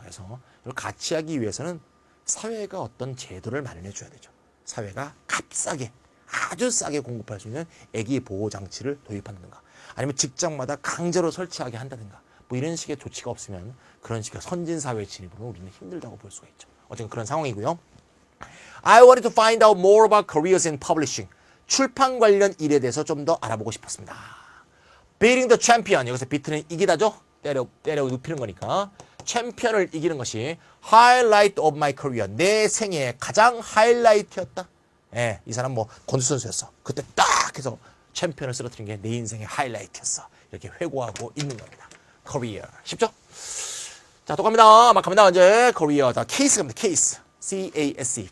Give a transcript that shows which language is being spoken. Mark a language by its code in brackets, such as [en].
[ko] 그래서 이걸 같이 하기 위해서는 사회가 어떤 제도를 마련해 줘야 되죠. 사회가 값싸게 아주 싸게 공급할 수 있는 애기 보호 장치를 도입한다든가 아니면 직장마다 강제로 설치하게 한다든가 뭐 이런 식의 조치가 없으면 그런 식의 선진 사회 진입으로 우리는 힘들다고 볼 수가 있죠. 어쨌든 그런 상황이고요. [en] I wanted to find out more about careers in publishing. [ko] 출판 관련 일에 대해서 좀 더 알아보고 싶었습니다. [en] Beating the champion. [ko] 여기서 비트는 이기다죠. 때려 눕히는 거니까. 챔피언을 이기는 것이 [en] highlight of my career. [ko] 내 생애의 가장 하이라이트였다. 예, 이 사람 뭐 권투 선수였어. 그때 딱 해서 챔피언을 쓰러뜨린 게 내 인생의 하이라이트였어. 이렇게 회고하고 있는 겁니다. career. 쉽죠? 자, 또 갑니다. 막 갑니다. 이제 career. 자, 케이스 갑니다. 케이스. C-A-S-E.